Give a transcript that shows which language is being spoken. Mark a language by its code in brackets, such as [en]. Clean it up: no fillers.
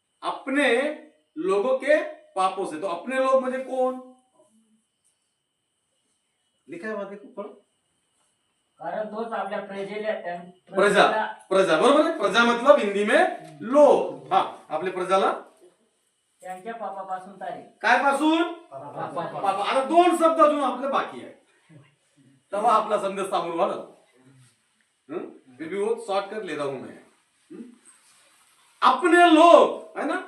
[hi] अपने लोगों के पापों से। तो अपने लोग मुझे कौन? लिखा है वहां, देखो पढ़ो। [mr] कारण तोच आपल्या प्रजा, बरोबर है? [hi] प्रजा मतलब हिंदी में लोग। [mr] हाँ, आपल्या प्रजाला त्यांच्या पापापासून तारे. काय पासून? पापा। आता 2 शब्द अजून आपले बाकी आहे, तेव्हा आपला संदेश सामोर वाढल। [hi] फिर भी वो शॉर्ट कर ले रहा हूं मैं। अपने लोग, है ना?